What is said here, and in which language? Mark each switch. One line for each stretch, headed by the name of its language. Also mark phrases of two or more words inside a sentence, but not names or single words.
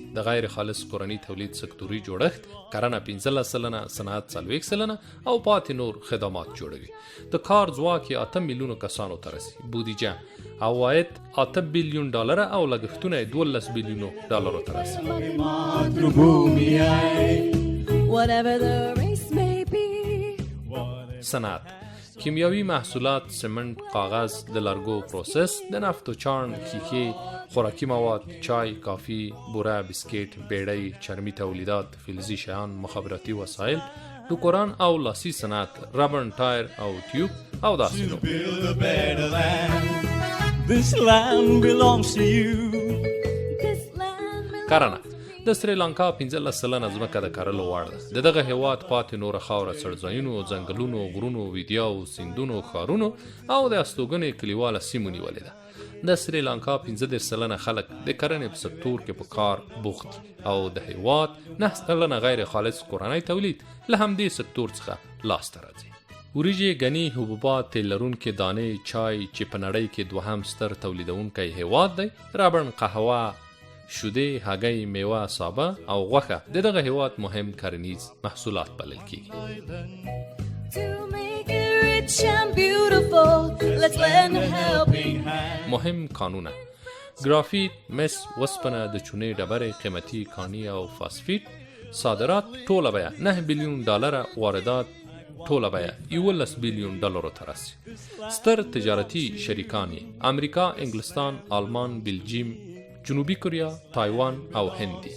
Pashto: د غیر خالص کورنۍ تولید سکتوري جوړښت کرنه 15%، صنعت 4% او پاتې نور خدمات جوړوي. د کار ځواک 8 میلیونو کسانو ته رسي. بودیجه عواید 8 بلیون ډالر او لګښتونه 12 بلیونو ډالرو ته رسي.
English: Whatever the race may be.
Pashto: صنعت کیمیاوي محصولات، سمنټ، کاغذ، د لرګو پروسس، د نفت و چاڼ، ښیښې، خوراکي مواد، چای، کافی، بوره، بسکیټ، بیړۍ، چرمي تولیدات، فلزي شیان، مخابراتي وسایل، ټوکران او لاسي صنعت، ربړ، ټایر او ټیوب او داسې نور.
English: Build a better land. This land belongs to you. This land belongs
Pashto: کرنه د سریلانکا 15 سلنه ځمکه د کرلو وړ ده. د دغه هیواد پاتې نوره خاوره څړځایونو، ځنګلونو، غرونو، ویدیاو، سیندونو، ښارونو او د استوګنې کلیواله سیمو نیولې ده. د سریلانکا 15 سلنه خلک د کرنې په سکتور کې په کار بوخت او د هیواد 9 سلنه غیر خالص کورنی تولید له همدې سکتور څخه لاسته راځي. وریجې، ګني، حبوبات، تیل لرونکي دانې، چای چې په نړۍ کې دوهم ستر تولیدونکی هیواد دی، ربړ، قهوه، شودې، هګۍ، میوه، سابه او غوښه د دغه هیواد مهم کرنیز محصولات بلل کیږي.
English: to make it rich and beautiful. Let's lend a helping hand.
Pashto: مهم کانونه: ګرافیت، مس، وسپنه، د چونې ډبرې، قیمتي کاني او فاسفیت. صادرات ټوله بیه $9 بلیون، واردات ټوله بیه $11 بلیون ته رسي. ستر تجارتي شریکان یې امریکا، انګلستان، آلمان، بلجیم، جنوبي کوریا، تایوان او هند دي.